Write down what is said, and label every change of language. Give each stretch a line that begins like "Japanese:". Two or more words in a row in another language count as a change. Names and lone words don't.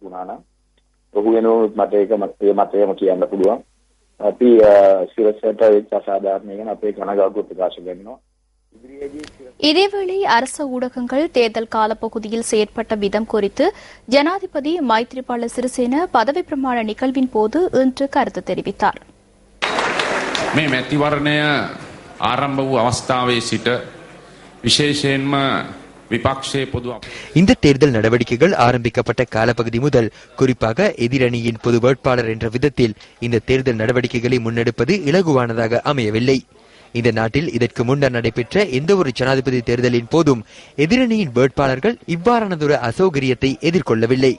Tamil: இதேவேளை அரச ஊடகங்கள் தேர்தல் காலப்பகுதியில் செயற்பட்ட விதம் குறித்து ஜனாதிபதி மைத்ரிபால சிறிசேன பதவி பிரமாண நிகழ்வின் போது இன்று கருத்து தெரிவித்தார்.
Sinhala: මේ මැතිවරණය ආරම්භ වූ අවස්ථාවේ සිට විශේෂයෙන්ම විපක්ෂයේ පොදු
Tamil: இந்த தேர்தல் நடவடிக்கைகள் ஆரம்பிக்கப்பட்ட காலப்பகுதி முதல் குறிப்பாக எதிரணியின் பொது வேட்பாளர் என்ற விதத்தில் இந்த தேர்தல் நடவடிக்கைகளை முன்னெடுப்பது இலகுவானதாக அமையவில்லை. இந்த நாட்டில் இதற்கு முன்னர் நடைபெற்ற எந்த ஒரு ஜனாதிபதி தேர்தலின் போதும் எதிரணியின் வேட்பாளர்கள் இவ்வாறானதொரு அசௌகரியத்தை எதிர்கொள்ளவில்லை.